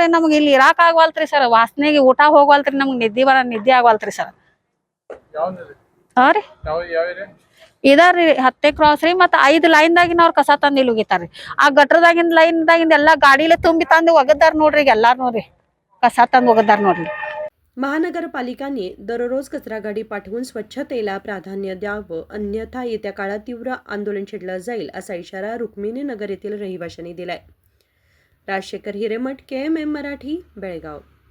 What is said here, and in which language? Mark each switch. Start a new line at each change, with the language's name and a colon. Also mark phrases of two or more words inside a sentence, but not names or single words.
Kannada: ನಮ್ಗೆ ಇಲ್ಲಿ ಇರಾಕ್ ಆಗವಲ್ತ್ರಿ ಸರ್. ವಾಸನೆಗೆ ಊಟ ಹೋಗವಲ್ತ್ರಿ. ನಮ್ಗೆ ನಿದ್ದೆ ಆಗವಲ್ತ್ರಿ ಸರ್. ಹಾ ರೀ, ಇದಾರ್ರಿ 10th ಕ್ರಾಸ್ ರೀ. ಮತ್ತ 5 ಲೈನ್ದಾಗಿನವ್ರ ಕಸ ತಂದ್ ಇಲ್ಲಿ ಒಗಿತಾರ್ರಿ. ಆ ಗಟ್ರದಾಗಿಂದ ಲೈನ್ದಾಗಿಂದ ಎಲ್ಲಾ ಗಾಡಿಲೆ ತುಂಬಿ ತಂದು ಒಗದಾರ ನೋಡ್ರಿ. ಎಲ್ಲಾರು ನೋಡ್ರಿ ಕಸ ತಂದ ಒಗದಾರ ನೋಡ್ಲಿ.
Marathi: महानगरपालिकांनी दररोज कचरा गाडी पाठवून स्वच्छतेला प्राधान्य द्यावं, अन्यथा येत्या काळात तीव्र आंदोलन छेडलं जाईल, असा इशारा रुक्मिणीनगर येथील रहिवाशांनी दिलाय. राजशेखर हिरेमठ, KMM मराठी, बेळगाव.